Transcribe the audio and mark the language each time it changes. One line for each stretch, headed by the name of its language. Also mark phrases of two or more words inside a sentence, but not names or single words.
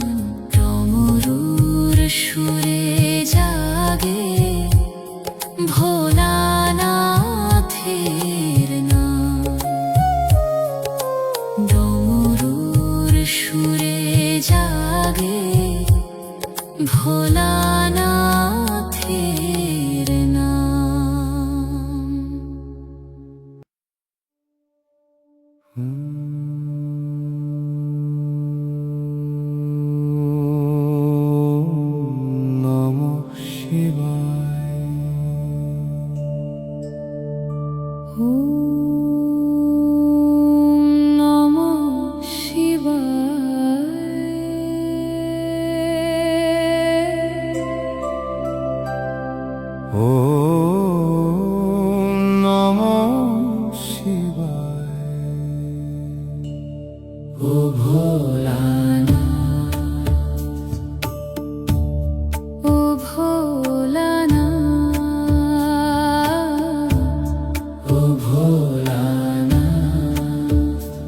Bangla: ডমরুর সুরে জাগে ভোলানাথের নাম। ডমরুর সুরে জাগে ভোলানাথের নাম।
Sanskrit: নমঃ শিবায়। ওম নমঃ শিবায়। ওম নমঃ শিবায়।
Bangla: ও ভোলানাথ, ও ভোলানাথ, ও ভোলানাথ।